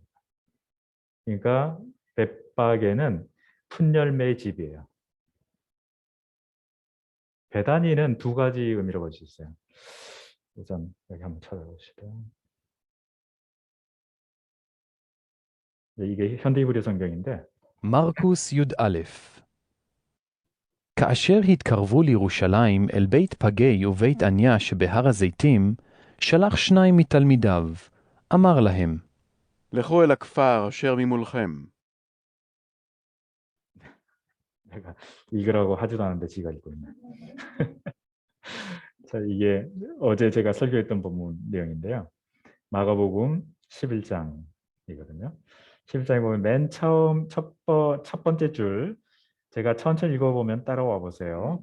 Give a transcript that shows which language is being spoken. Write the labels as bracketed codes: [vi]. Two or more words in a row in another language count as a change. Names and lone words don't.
[ko] 그러니까 벳박에는 풋열매의 집이에요. 베다니는 두 가지 의미로 볼 수 있어요. 우선 여기 한번 찾아보시죠. 이게 현대 히브리 성경인데 [he] מרקוס י"א כאשר התקרבו לירושלים אל בית פגי ובית עניה שבהר הזיתים, שלח שניים מתלמידיו, אמר להם, לכו אל הכפר אשר ממולכם. [ko] 내가 읽으라고 하지도 않은데 지가 읽고 있네. 자, 이게 어제 제가 설교했던 본문 내용인데요. 마가복음 11장이거든요. 11장에 보면 맨 처음 첫 번째 줄 제가 천천히 읽어보면 따라와 보세요.